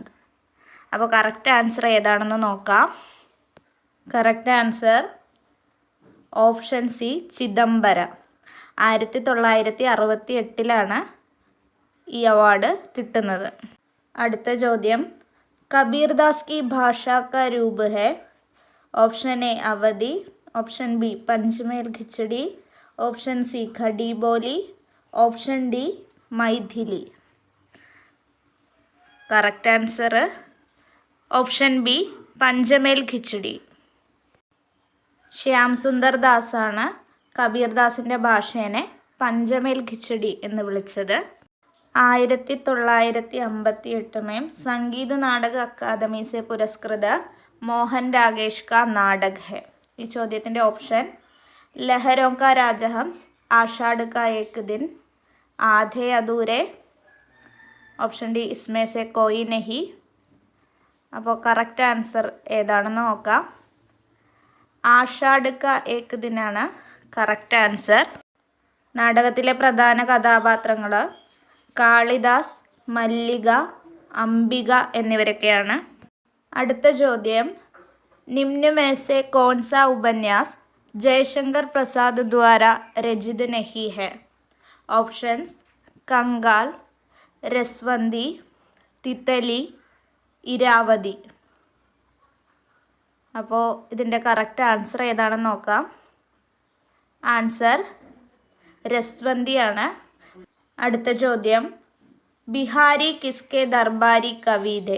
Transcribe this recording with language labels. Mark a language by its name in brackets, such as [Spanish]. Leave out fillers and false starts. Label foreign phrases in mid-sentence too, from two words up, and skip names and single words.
[Malayalam] അപ്പോൾ [English] correct answer [Malayalam] ഏതാണെന്ന് നോക്കാം. [English] correct answer option C [Malayalam] ചിദംബര. 1968 ഈ അവാർഡ് കിട്ടുന്നത്. അടുത്ത ചോദ്യം, [Hindi] കബീർദാസ് की भाषा का रूप है? [English] option A [Hindi] अवधी, [English] option B [Hindi] पंचमेल खिचड़ी, [English] option C [Hindi] खड़ी बोली, [English] option D [Hindi] मैथिली. [English] correct answer option B [Malayalam] പഞ്ചമേൽ ഖിച്ചടി. ശ്യാം സുന്ദർ ദാസാണ് കബീർദാസിൻ്റെ ഭാഷേനെ പഞ്ചമേൽ ഖിച്ചടി എന്ന് വിളിച്ചത്. [Hindi] 1958 में संगीत नाटक अकादमी से पुरस्कृत मोहन राकेश का नाटक है? [Malayalam] ഈ ചോദ്യത്തിൻ്റെ ഓപ്ഷൻ ലഹരോं का राजहंस, आषाढ़ का एक दिन, आधे अधूरे, [English] option D [Hindi] इसमें से कोई नहीं. [Malayalam] അപ്പോൾ [English] correct answer [Malayalam] ഏതാണെന്ന് നോക്കാം. ആഷാഢ് കാ ഏക് ദിനാണ് [English] correct answer. [Malayalam] നാടകത്തിലെ പ്രധാന കഥാപാത്രങ്ങൾ കാളിദാസ്, മല്ലിക, അംബിക എന്നിവരൊക്കെയാണ്. അടുത്ത ചോദ്യം, [Hindi] നിമ്ന में से कौन सा उपन्यास जयशंकर प्रसाद द्वारा रचित नहीं है? ऑप्शंस कंगाल, രസ്വന്തി, തിത്തലി, ഇരാവതി. [Malayalam] അപ്പോൾ ഇതിൻ്റെ [English] correct answer [Malayalam] ഏതാണെന്ന് നോക്കാം. ആൻസർ രസ്വന്തിയാണ്. അടുത്ത ചോദ്യം, [Hindi] बिहारी किसके दरबारी कवि थे?